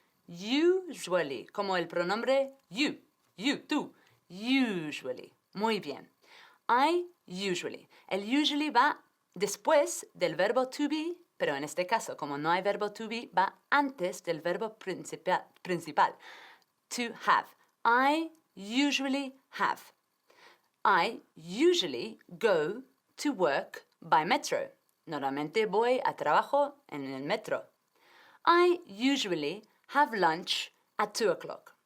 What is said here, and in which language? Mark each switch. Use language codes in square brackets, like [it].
[es] Usually, como el pronombre you, tú. [en] Usually. [es] Muy bien. [en] I usually. [es] El usually va después del verbo to be, pero en este caso, como no hay verbo to be, va antes del verbo principal. [en] To have. I usually have. I usually go to work by metro. [es] Normalmente voy a trabajo en el metro. [en] I usually have lunch at 2 o'clock.